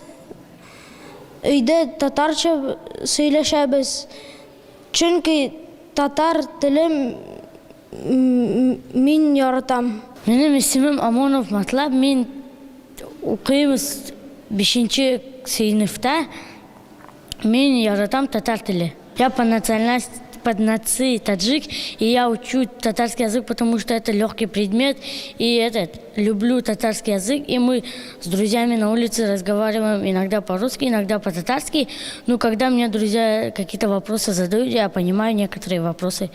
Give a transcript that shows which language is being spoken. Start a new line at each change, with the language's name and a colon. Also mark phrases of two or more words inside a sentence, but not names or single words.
Tatar: Өйдә татарча сөйләшәбез. Чөнки татар телем мин яратам. Минем исемем Амонов Матлаб. Мин укыймыз 5-нче сыйныфта. Мин яратам татар теле.
Russian: Я по национальности таджик, и я учу татарский язык, потому что это легкий предмет, и люблю татарский язык, и мы с друзьями на улице разговариваем иногда по-русски, иногда по-татарски, но когда мне друзья какие-то вопросы задают, я понимаю некоторые вопросы.